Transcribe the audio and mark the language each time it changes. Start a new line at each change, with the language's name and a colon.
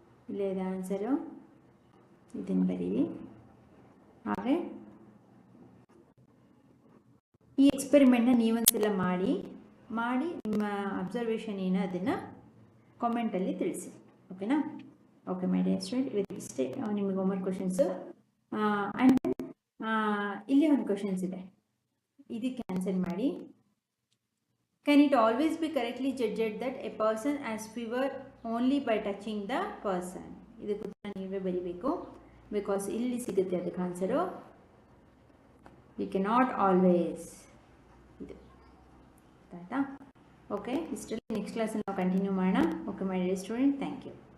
Kannada: ಇಲ್ಲೇ ಇದೆ ಆನ್ಸರು, ಇದನ್ನು ಬರೀರಿ. ಹಾಗೆ ಈ ಎಕ್ಸ್ಪೆರಿಮೆಂಟ್ನ ನೀವೊಂದ್ಸಲ ಮಾಡಿ ನಿಮ್ಮ ಅಬ್ಸರ್ವೇಷನ್ ಏನು ಅದನ್ನು ಕಾಮೆಂಟಲ್ಲಿ ತಿಳಿಸಿ. ಓಕೆನಾ?
English: okay my dear student,
Kannada: ಇವತ್ತಿಷ್ಟೇ ನಿಮಗೆ ಹೋಮ್ವರ್ಕ್ ಕ್ವಶನ್ಸು. ಆ್ಯಂಡ್ ಇಲ್ಲೇ ಒಂದು ಕ್ವಶನ್ಸ್ ಇದೆ, ಇದಕ್ಕೆ ಆನ್ಸರ್ ಮಾಡಿ.
English: Can it always be correctly judged that a person has fever only by touching the person?
Kannada: ಇದಕ್ಕೆ ನೀವೇ ಬರೀಬೇಕು, ಬಿಕಾಸ್ ಇಲ್ಲಿ ಸಿಗುತ್ತೆ ಅದಕ್ಕೆ ಆನ್ಸರು.
English: We cannot always.
Kannada: ಇದು ಆಯ್ತಾ? ಓಕೆ, ಇಷ್ಟರಲ್ಲಿ ನೆಕ್ಸ್ಟ್ ಕ್ಲಾಸಲ್ಲಿ ನಾವು ಕಂಟಿನ್ಯೂ ಮಾಡೋಣ.
English: Okay my dear student, thank you.